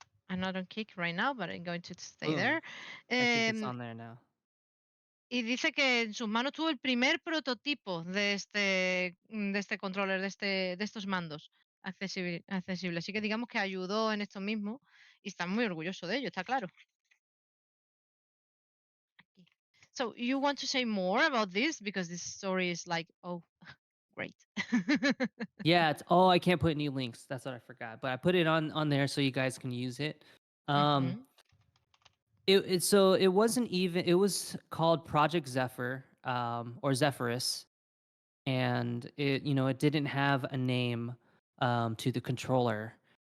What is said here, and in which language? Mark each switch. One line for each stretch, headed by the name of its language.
English: I'm not on Kick right now, but I'm going to stay Boom. there. I think it's Em, on there now.
Spanish: y dice que en sus manos tuvo el primer prototipo de este controller, de estos mandos accesibles. Así que digamos que ayudó en esto mismo y está muy orgulloso de ello, está claro. Aquí.
English: So, you want to say more about this? Because this story is like, oh, great. Yeah, I can't put any links. That's what I forgot. But I put it on there so you guys can use it. Um Ujú. so it wasn't even it was called Project Zephyr or Zephyrus, and it didn't have a name to the controller.